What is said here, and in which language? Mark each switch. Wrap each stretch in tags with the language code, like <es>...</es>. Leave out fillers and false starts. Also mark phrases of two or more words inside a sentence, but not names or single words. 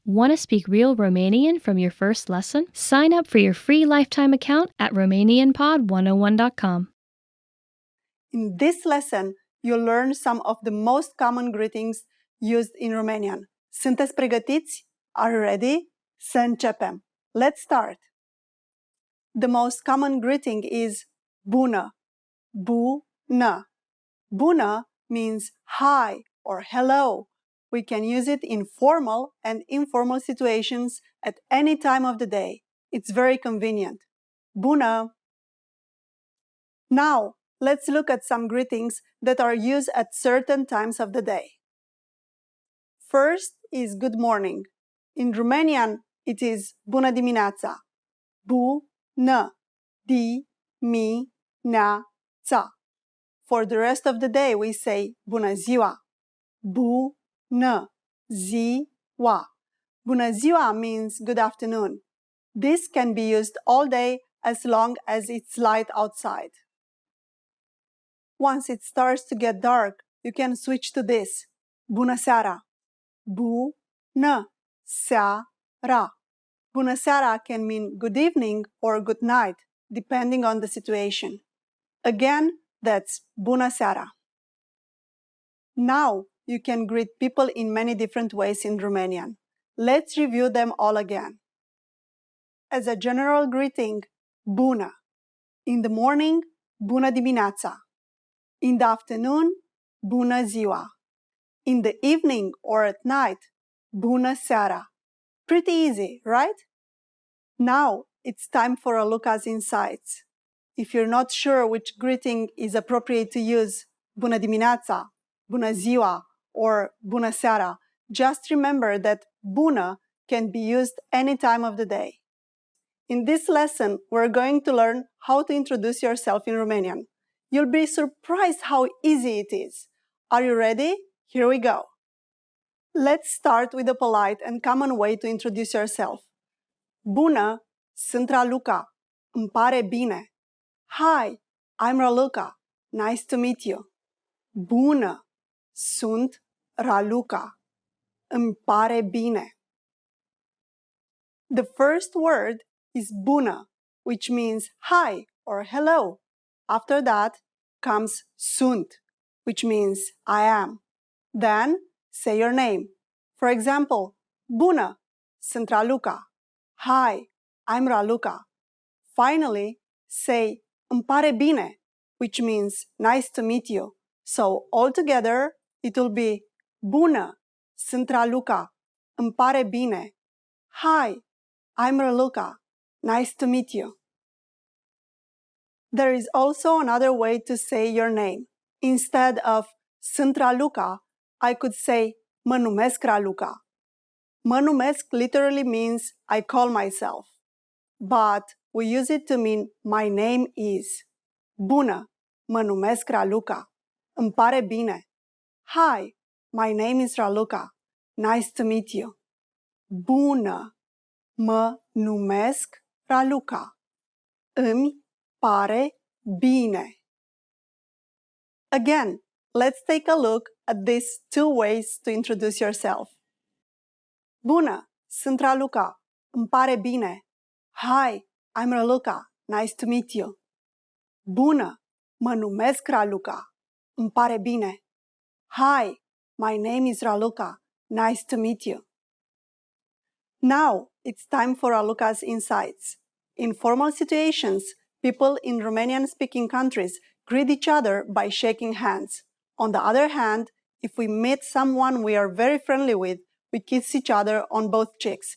<en>Want to speak real Romanian from your first lesson? Sign up for your free lifetime account at RomanianPod101.com. In this lesson, you'll learn some of the most common greetings used in Romanian.</en> <ro>Sunteți pregătiți?</ro> <en>Are you ready?</en> <ro>Să începem.</ro> <en>Let's start. The most common greeting is bună. Bună. Bună means hi or hello. We can use it in formal and informal situations at any time of the day. It's very convenient. Bună. Now, let's look at some greetings that are used at certain times of the day. First is good morning. In Romanian, it is</en> <ro>bună dimineața. Bună dimineața.</ro> <en>For the rest of the day, we say</en> <ro>bună ziua. Bună ziua. Bună ziua</ro> <en>means good afternoon. This can be used all day as long as it's light outside. Once it starts to get dark, you can switch to this.</en> <ro>Bună seara. Bună seara. Bună seara</ro> <en>can mean good evening or good night, depending on the situation. Again, that's</en> <ro>bună seara.</ro> <en>Now, you can greet people in many different ways in Romanian. Let's review them all again. As a general greeting, bună. In the morning,</en> <ro>bună dimineața.</ro> <en>In the afternoon,</en> <ro>bună ziua.</ro> <en>In the evening or at night,</en> <ro>bună seara.</ro> <en>Pretty easy, right? Now, it's time for a look at insights. If you're not sure which greeting is appropriate to use,</en> <ro>bună dimineața, bună ziua, or bună seara,</ro> <en>just remember that bună can be used any time of the day. In this lesson, we're going to learn how to introduce yourself in Romanian. You'll be surprised how easy it is. Are you ready? Here we go. Let's start with a polite and common way to introduce yourself.</en> <ro>Bună, sunt Raluca. Îmi pare bine.</ro> <en>Hi, I'm Raluca. Nice to meet you.</en> <ro>Bună, sunt Raluca. Îmi pare bine.</ro> <en>The first word is bună, which means hi or hello. After that comes sunt, which means I am. Then say your name. For example,</en> <ro>bună, sunt Raluca.</ro> <en>Hi, I'm Raluca. Finally, say</en> <ro>îmi pare bine,</ro> <en>which means nice to meet you. So altogether, it will be</en> <ro>bună, sunt Raluca. Îmi pare bine.</ro> <en>Hi, I'm Raluca. Nice to meet you. There is also another way to say your name. Instead of sunt Raluca, I could say</en> <ro>mă numesc</ro> <en>Raluca.</en> <ro>Mă numesc</ro> <en>literally means I call myself. But we use it to mean my name is.</en> <ro>Bună, mă numesc Raluca. Îmi pare bine.</ro> <en>Hi, my name is Raluca. Nice to meet you.</en> <ro>Bună, mă numesc Raluca. Îmi pare bine.</ro> <en>Again, let's take a look at these two ways to introduce yourself.</en> <ro>Bună, sunt Raluca. Îmi pare bine.</ro> <en>Hi, I'm Raluca. Nice to meet you.</en> <ro>Bună, mă numesc Raluca. Îmi pare bine.</ro> <en>Hi, my name is Raluca. Nice to meet you. Now, it's time for Raluca's insights. In formal situations, people in Romanian-speaking countries greet each other by shaking hands. On the other hand, if we meet someone we are very friendly with, we kiss each other on both cheeks.</en>